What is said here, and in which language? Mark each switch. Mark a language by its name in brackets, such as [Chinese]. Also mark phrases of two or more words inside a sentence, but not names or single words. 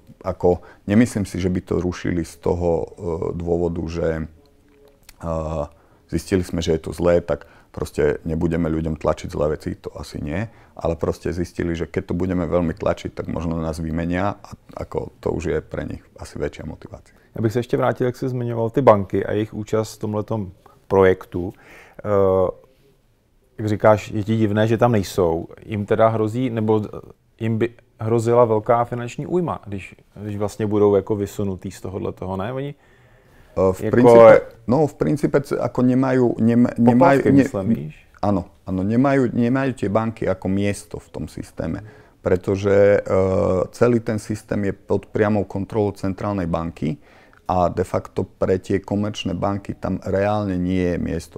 [Slovak] Nemyslím si, že by to rušili z toho dôvodu, že zistili sme, že je to zlé, tak proste nebudeme ľuďom tlačiť zlé veci, to asi nie, ale proste zistili, že keď to budeme veľmi tlačiť, tak možno nás vymenia a to už je pre nich asi väčšia motivácia. [Czech] Já bych se ještě vrátil, jak jsi zmiňoval ty banky a jejich účast v tomhletom projektu. Jak říkáš, je ti divné, že tam nejsou. Jim teda hrozí, nebo jim by hrozila velká finanční újma, když vlastně budou jako vysunutý z tohoto, ne? [Slovak] Oni v princípe ako nemajú tie banky ako miesto v tom systéme, pretože celý ten systém je pod priamou kontrolou centrálnej banky a de facto pre tie komerčné banky tam reálne nie je miesto.